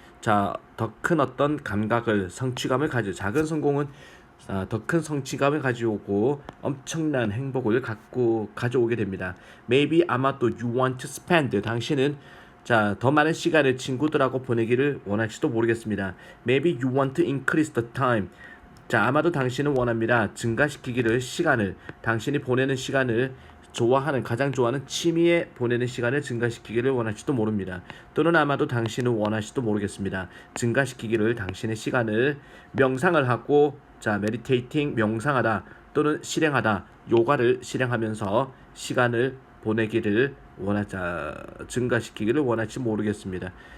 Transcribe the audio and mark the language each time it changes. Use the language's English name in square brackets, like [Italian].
[Korean] 자, 더 큰 어떤 감각을 성취감을 가져 작은 성공은 더 큰 성취감을 가져오고 엄청난 행복을 가져오게 됩니다. Maybe 아마도 you want to spend 당신은 자, 더 많은 시간을 친구들하고 보내기를 원할지도 모르겠습니다. [English] Maybe you want to increase the time. [Korean] 자, 아마도 당신은 원합니다. 증가시키기를 시간을 당신이 보내는 시간을 좋아하는 가장 좋아하는 취미에 보내는 시간을 증가시키기를 원할지도 모릅니다. 또는 아마도 당신은 원할지도 모르겠습니다. 증가시키기를 당신의 시간을 명상을 하고 자, meditating 명상하다 또는 실행하다 요가를 실행하면서 시간을 보내기를 원하자 증가시키기를 원할지 모르겠습니다.